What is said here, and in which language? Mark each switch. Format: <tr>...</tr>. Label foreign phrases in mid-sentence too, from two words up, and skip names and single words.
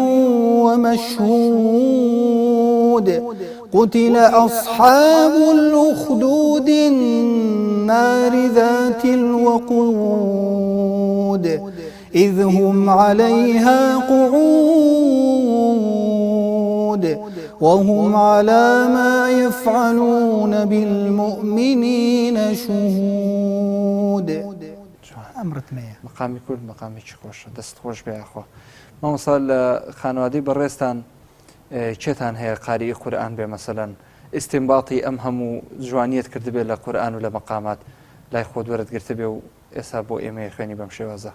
<ar>ومشهود قتل أصحاب الأخدود النار ذات الوقود إذ هم عليها قعود وهم على ما يفعلون بالمؤمنين شهود أمرت مية</ar> <ckb>مقامی کورد مقامێکی خۆشە دەست خۆش بێ ئەخوا مامۆستا لە خانوادەی بەڕێستان چێتان هەیە قاری قورئان بێ مەسەلەن ئیستینباطی ئەم هەموو جوانیت کردبێ لە قورئان و لە مەقامات لای خۆت وەرەگرتە بێ و ئێستا بۆ ئێمە خوێنی بەم شێوازە</ckb>